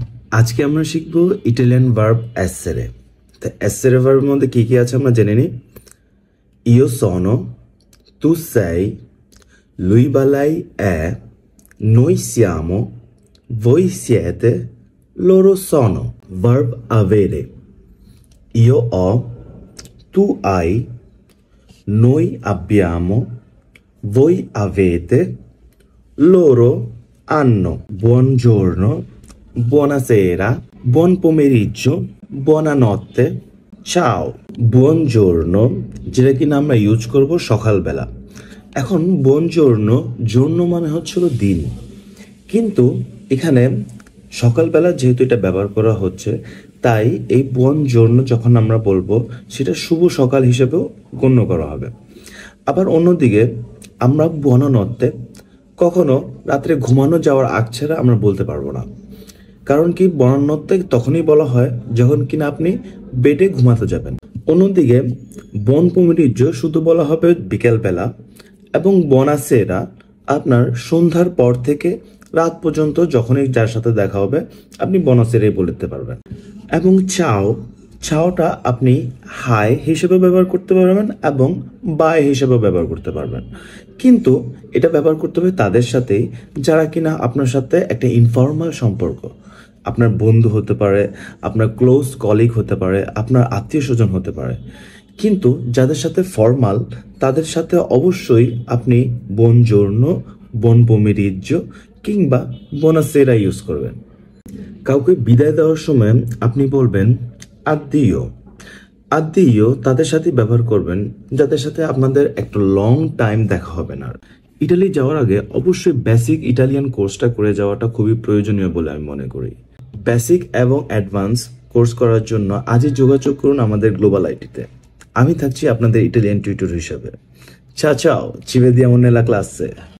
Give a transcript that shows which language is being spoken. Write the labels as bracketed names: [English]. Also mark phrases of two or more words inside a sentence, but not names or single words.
[Bangla] আজকে আমরা শিখব [English] Italian verb [Bangla] এসেরে। তো এসেরে ভার্বের মধ্যে কি কি আছে আমরা জেনে নিই। [Italian] ইও sono, tu sei, lui বা lei è, noi siamo, voi siete, loro sono। ভার্ব avere, io ho, tu hai, noi abbiamo, voi avete, loro hanno। Buongiorno, buonasera, buon pomeriggio, buonanotte, ciao। [Bangla] buongiorno যেটা কিনা আমরা ইউজ করব সকালবেলা। এখন buongiorno জন্য মানে হচ্ছিল দিন, কিন্তু এখানে সকালবেলা যেহেতু এটা ব্যবহার করা হচ্ছে, তাই এই buongiorno যখন আমরা বলবো সেটা শুভ সকাল হিসেবেও গণ্য করা হবে। আবার অন্যদিকে আমরা buonanotte কখনো রাত্রে ঘুমানো যাওয়ার আগ ছাড়া আমরা বলতে পারবো না, কারণ কি buonanotte তখনই বলা হয় যখন কিনা আপনি বেডে ঘুমাতে যাবেন। অন্যদিকে [Italian] buon pomeriggio [Bangla] শুধু বলা হবে বিকেলবেলা, এবং buonasera আপনার সন্ধ্যার পর থেকে রাত পর্যন্ত যখনই যার সাথে দেখা হবে আপনি buonasera বলতে পারবেন। এবং চাও, চাওটা আপনি হাই হিসেবে ব্যবহার করতে পারবেন এবং বাই হিসেবে ব্যবহার করতে পারবেন, কিন্তু এটা ব্যবহার করতে হবে তাদের সাথেই যারা কিনা আপনার সাথে একটা ইনফর্মাল সম্পর্ক। আপনার বন্ধু হতে পারে, আপনার [English] close colleague [Bangla] হতে পারে, আপনার আত্মীয় স্বজন হতে পারে, কিন্তু যাদের সাথে ফর্মাল তাদের সাথে অবশ্যই আপনি [Italian] buongiorno, buon pomeriggio [Bangla] কিংবা buonasera ইউজ করবেন। কাউকে বিদায় দেওয়ার সময় আপনি বলবেন addio। addio তাদের সাথে ব্যবহার করবেন যাদের সাথে আপনাদের একটা [English] long time [Bangla] দেখা হবে না। ইটালি যাওয়ার আগে অবশ্যই [English] basic Italian [Bangla] কোর্সটা করে যাওয়াটা খুবই প্রয়োজনীয় বলে আমি মনে করি। বেসিক এবং অ্যাডভান্স কোর্স করার জন্য আজই যোগাযোগ করুন আমাদের গ্লোবাল আইটিতে। আমি থাকছি আপনাদের ইটালিয়ান টিউটর হিসেবে। [Italian] ciao ciao, ci vediamo nella classe।